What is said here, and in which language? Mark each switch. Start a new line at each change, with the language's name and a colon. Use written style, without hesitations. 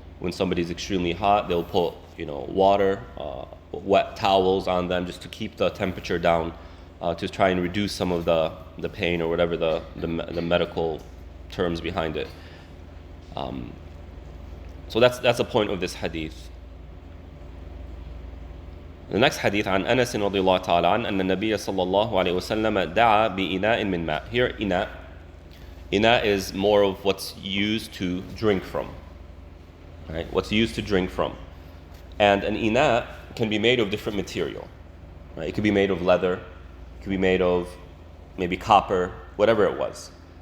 English: When somebody's extremely hot, they'll put water, wet towels on them just to keep the temperature down, to try and reduce some of the pain or whatever the medical terms behind it. So that's the point of this hadith. The next hadith
Arabic: عن أنس رضي الله تعالى عنه أن النبي صلى الله عليه وسلم دعا بإناء من ماء.
English: Here إناء is more of what's used to drink from. Right? What's used to drink from. And an ina can be made of different material. Right? It could be made of leather, it could be made of maybe copper, whatever it was.